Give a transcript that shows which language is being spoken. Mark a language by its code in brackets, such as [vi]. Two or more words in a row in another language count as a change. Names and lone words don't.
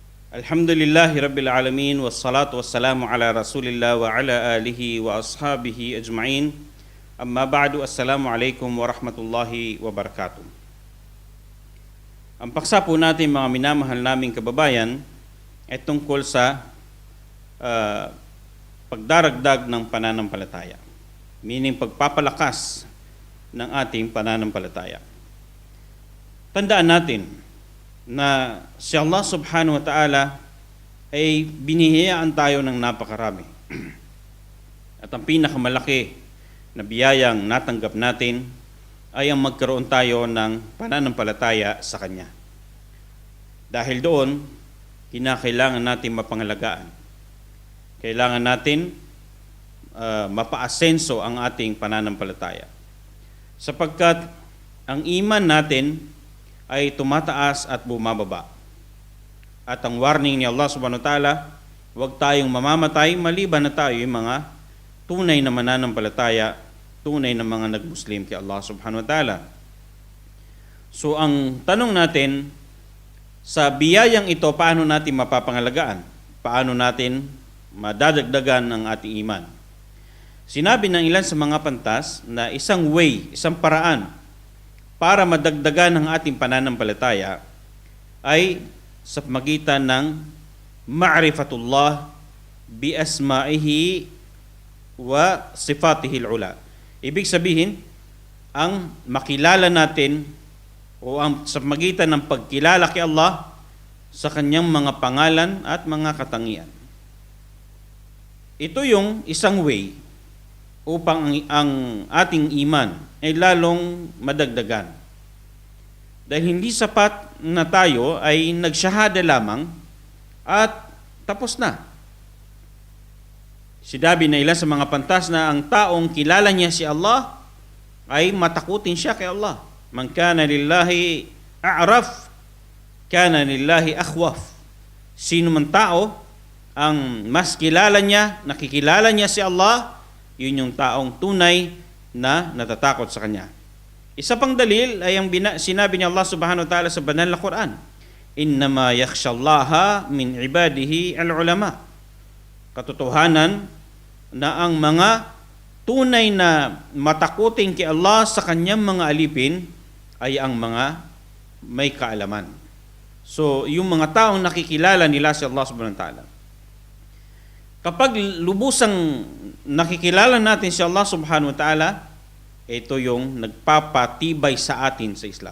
[ar] الحمد لله رب العالمين، والصلاة والسلام على رسول الله وعلى آله وأصحابه أجمعين. أما بعد، السلام عليكم ورحمة الله وبركاته. [tl] Ang paksa po natin mga minamahal naming kababayan ay tungkol sa pagdaragdag ng pananampalataya. Meaning pagpapalakas ng ating pananampalataya. Tandaan natin na si Allah [ar] سبحانه وتعالى [tl] ay binihiyaan tayo ng napakarami. At ang pinakamalaki na biyayang natanggap natin ay ang magkaroon tayo ng pananampalataya sa Kanya. Dahil doon, kinakailangan natin mapangalagaan. Kailangan natin mapaasenso ang ating pananampalataya. Sapagkat ang iman natin ay tumataas at bumababa. At ang warning ni Allah [ar] سبحانه وتعالى, [tl] huwag tayong mamamatay maliban na tayo yung mga tunay na mananampalataya, tunay na mga nag-Muslim kay Allah [ar] سبحانه وتعالى. [tl] So ang tanong natin, sa biyayang ito, paano natin mapapangalagaan? Paano natin madadagdagan ang ating iman? Sinabi ng ilan sa mga pantas na isang way, isang paraan para madagdagan ang ating pananampalataya ay sa magitan ng [ar] معرفة الله بأسمائه وصفاته العلى. [tl] Ibig sabihin, ang makilala natin o ang sa magitan ng pagkilala kay Allah sa kanyang mga pangalan at mga katangian. Ito yung isang way upang ang ating iman ay lalong madagdagan. Dahil hindi sapat na tayo ay nagsyahada lamang at tapos na. Sinabi na ilan sa mga pantas na ang taong kilala niya si Allah ay matakutin siya kay Allah. [ar] من كان لله أعرف، كان لله أخوف. [tl] Sino man tao ang mas kilala niya, nakikilala niya si Allah, yun yung taong tunay na natatakot sa Kanya. Isa pang dalil ay ang sinabi ni Allah [ar] سبحانه وتعالى [tl] sa banal na Quran, [ar] إنما يخشى الله من عباده العلماء. [tl] Katotohanan na ang mga tunay na matakuting kay Allah sa Kanyang mga alipin ay ang mga may kaalaman. So, yung mga taong nakikilala nila si Allah [ar] سبحانه وتعالى. [tl] Kapag lubusang nakikilala natin si Allah [ar] سبحانه وتعالى, [tl] ito yung nagpapatibay sa atin sa Islam.